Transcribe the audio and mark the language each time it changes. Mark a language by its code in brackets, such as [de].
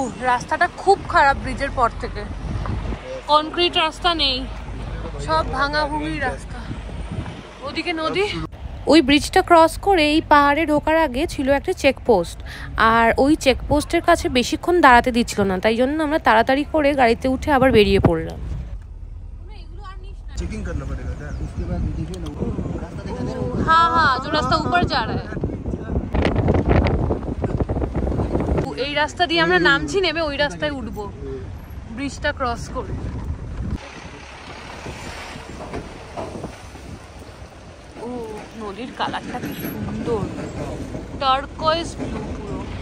[bn] রাস্তাটা খুব খারাপ ব্রিজের পর থেকে, কনক্রিট রাস্তা নেই, সব ভাঙাভুঙি রাস্তা। ওদিকে নদী। ওই ব্রিজটা ক্রস করে এই পাহাড়ে ঢোকার আগে ছিল একটা চেকপোস্ট, আর ওই চেকপোস্টের কাছে বেশিক্ষণ দাঁড়াতে দিচ্ছিল না, তাই জন্য আমরা তাড়াতাড়ি করে গাড়িতে উঠে আবার বেরিয়ে পড়লাম। [hi] चेकिंग करना पड़ेगा क्या? उसके बाद देखिए ना रास्ता देखा दे रहा है? हाँ हाँ, जो रास्ता ऊपर जा रहा है। [bn] এই রাস্তা দিয়ে আমরা নামছি, নেমে ওই রাস্তায় উঠবো ব্রিজটা ক্রস করে। ও নদীর কালারটা কি সুন্দর, টার্কয়েজ ব্লু পুরো।